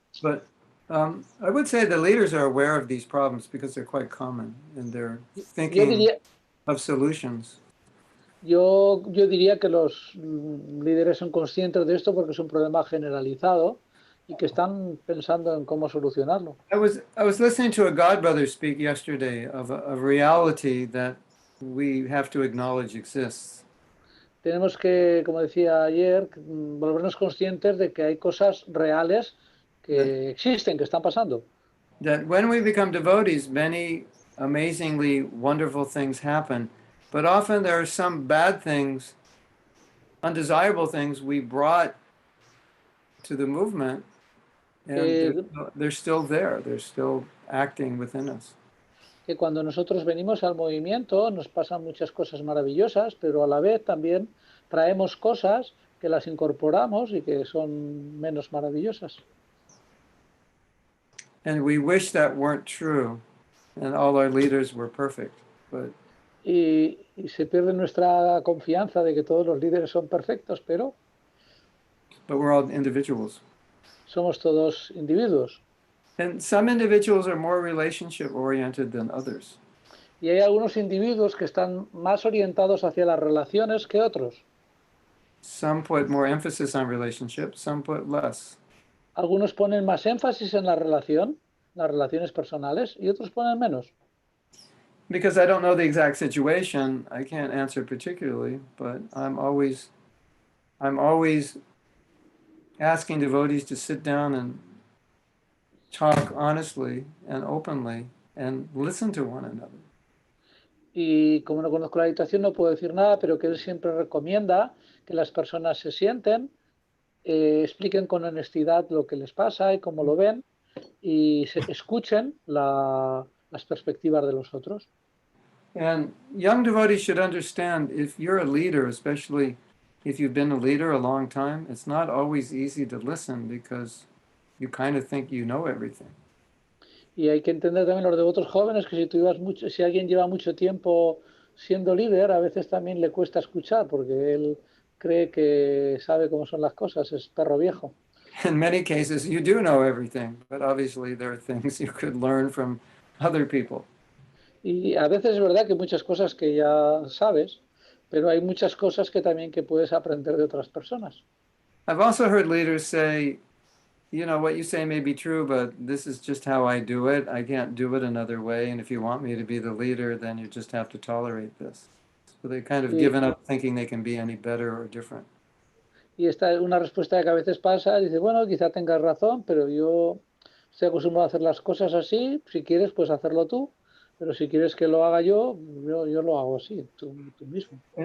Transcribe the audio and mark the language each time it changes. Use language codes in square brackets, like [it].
[en] But I would say the leaders are aware of these problems because they're quite common and they're thinking of solutions. [es] Yo diría que los líderes son conscientes de esto porque es un problema generalizado y que están pensando en cómo solucionarlo. [en] I was listening to a God brother speak yesterday of a reality that we have to acknowledge exists. [es] Tenemos que, como decía ayer, volvernos conscientes de que hay cosas reales que existen, que están pasando. [en] That when we become devotees, many amazingly wonderful things happen, but often there are some bad things, undesirable things we brought to the movement, and they're still there, they're still acting within us. [es] Que cuando nosotros venimos al movimiento nos pasan muchas cosas maravillosas, pero a la vez también traemos cosas que las incorporamos y que son menos maravillosas. [en] And we wish that weren't true, and all our leaders were perfect, but [es] y se pierde nuestra confianza de que todos los líderes son perfectos, pero [en] we're all individuals. [es] Somos todos individuos. [en] And some individuals are more relationship oriented than others. [es] Y hay algunos individuos que están más orientados hacia las relaciones que otros. [en] Some put more emphasis on relationship, some put less. [es] Algunos ponen más énfasis en la relación, las relaciones personales, y otros ponen menos. [en] Because I don't know the exact situation, I can't answer particularly, but I'm always asking devotees to sit down and talk honestly and openly and listen to one another. [es] Y como no conozco la situación no puedo decir nada, pero que él siempre recomienda que las personas se sienten, expliquen con honestidad lo que les pasa y cómo lo ven y se escuchen las perspectivas de los otros. [en] And young devotees should understand, if you're a leader, especially if you've been a leader a long time, it's not always easy to listen because you kind of think you know everything. [es] Y hay que entender también los devotos jóvenes que si alguien lleva mucho tiempo siendo líder, a veces también le cuesta escuchar porque él cree que sabe cómo son las cosas, es perro viejo. [en] In many cases, you do know everything, but obviously there are things you could learn from other people. [es] Y a veces es verdad que muchas cosas que ya sabes, pero hay muchas cosas que también que puedes aprender de otras personas. [en] I've also heard leaders say, you know, what you say may be true, but this is just how I do it. I can't do it another way. And if you want me to be the leader, then you just have to tolerate this. So they've kind of given up thinking they can be any better or different. [es] Y esta es una respuesta que a veces pasa, dice, bueno, quizá tengas razón, pero yo estoy acostumbrado a hacer las cosas así, si quieres, pues hacerlo tú, pero si quieres que lo haga yo lo hago así, tú mismo.